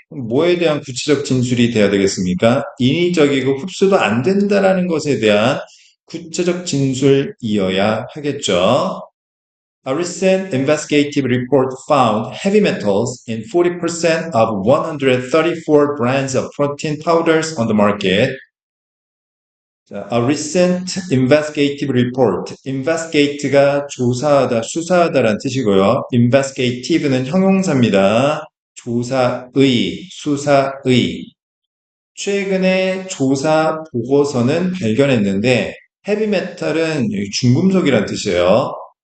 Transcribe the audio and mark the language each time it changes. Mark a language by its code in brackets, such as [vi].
[ko] 뭐에 대한 구체적 진술이 돼야 되겠습니까? 인위적이고 흡수도 안 된다라는 것에 대한 구체적 진술이어야 하겠죠. [en] A recent investigative report found heavy metals in 40% of 134 brands of protein powders on the market. 자, a recent investigative report. [ko] investigate가 조사하다, 수사하다라는 뜻이고요. investigative는 형용사입니다. 조사의, 수사의. 최근에 조사 보고서는 발견했는데 헤비메탈은 중금속이라는 뜻이에요.